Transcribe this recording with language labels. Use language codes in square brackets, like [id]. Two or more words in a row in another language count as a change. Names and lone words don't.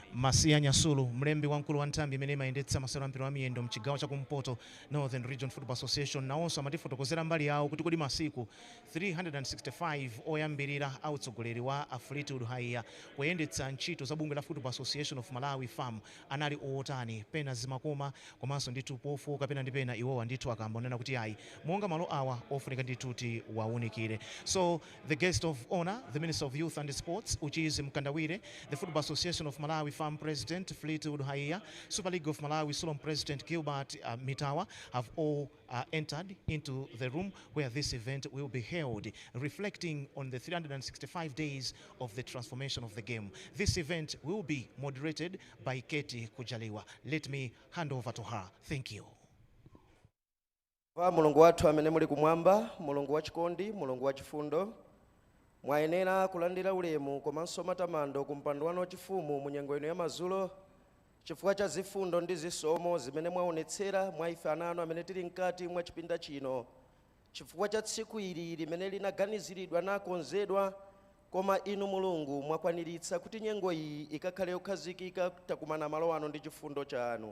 [ny] Amasiya Nyasulu, mlembi wankulu wa nthambi imene imayendetsa masewero ampira wa miyendo mchigawo chakumpoto Northern Region Football Association, nawonso amatifotokozera mbali yawo kuti kodi masiku 365 oyambirira autsogoleri wa Fleetwood Haiya kuyendetsa ntchito za bungwe la Football Association of Malawi FAM anali otani, pena zimakoma komanso ndithu pofuka pena ndi pena iwowa ndithu akambonena kuti ayi monga malo awa ofunika ndithu kuti waunikire. [en] So the guest of honor, the Minister of Youth and Sports, which is Mkandawire, the Football Association of Malawi FAM President Fleetwood Haiya, Super League of Malawi Solom President Gilbert Mitawa have all entered into the room where this event will be held, reflecting on the 365 days of the transformation of the game. This event will be moderated by Katie Kujaliwa. Let me hand over to her. Thank you. [ny] Mulungu wathu amene muli kumwamba, Mulungu wachikondi, Mulungu wachifundo, mwayenera kulandira ulemu komanso matamando kumpando wanu wachifumu mu nyengo ino ya mazulo chifukwa cha zifundo ndi zisomo zimene mwaonetsera mwa ife ananu amene tili mkati mwa chipinda chino, chifukwa cha tsiku ili limene linaganiziridwa nakonzedwa koma inu mulungu mwakwaniritsa kuti nyengo iyi ikakhale yokhazikika takumana malo ano ndi chifundo chanu.